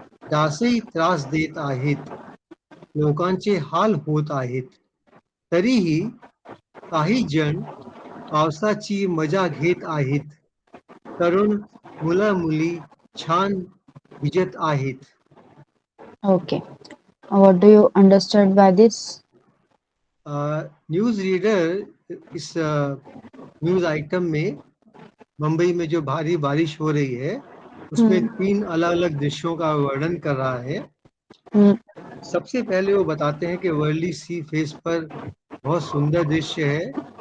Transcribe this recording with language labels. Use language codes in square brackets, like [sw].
[mr] डासही त्रास देत आहेत. लोकांचे हाल होत आहेत. तरीही काही जण पावसाची मजा घेत आहेत. तरुण मुलं मुली छान भिजत आहेत. [en] Okay, what do you understand by this? [hi] News reader इस न्यूज आइटम में मुंबई में जो भारी बारिश हो रही है उसमें 3 अलग अलग दृश्यों का वर्णन कर रहा है। सबसे पहले वो बताते हैं कि वर्ली सी फेस पर बहुत सुंदर दृश्य है।